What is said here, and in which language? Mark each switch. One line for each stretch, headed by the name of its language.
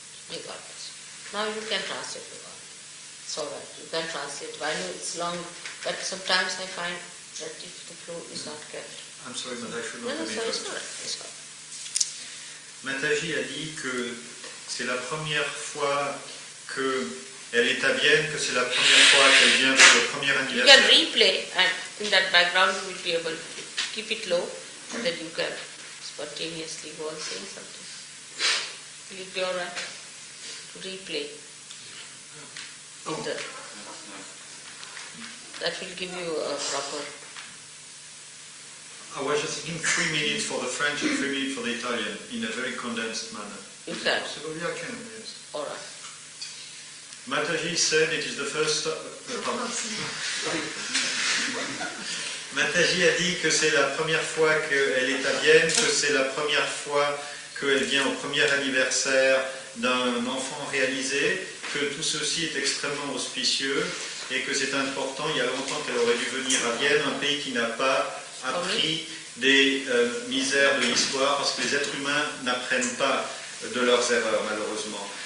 English: May God bless you. Now you can translate the word. It's alright, you can translate. I know it's long, but sometimes I find that if the flow is not kept. I'm sorry, but I should No, not no, sorry, it's alright. It's alright.
French: Mataji a dit que c'est la première fois qu'elle est à Vienne, que c'est la première fois qu'elle vient pour le premier
English: You
French: anniversaire.
English: can replay, and in that background you will be able to keep it low, and then you can spontaneously go on saying something. Will it be alright to replay? That will give you a proper. I was just thinking 3 minutes for the French and 3 minutes for the Italian in a very condensed manner. You can. Possible? Yeah, I can, yes. Alright. Mataji said it is the first...
French: Mataji a dit que c'est la première fois qu'elle est à Vienne, que c'est la première fois qu'elle vient au premier anniversaire d'un enfant réalisé, que tout ceci est extrêmement auspicieux, et que c'est important. Il y a longtemps qu'elle aurait dû venir à Vienne, un pays qui n'a pas appris des misères de l'histoire, parce que les êtres humains n'apprennent pas de leurs erreurs, malheureusement.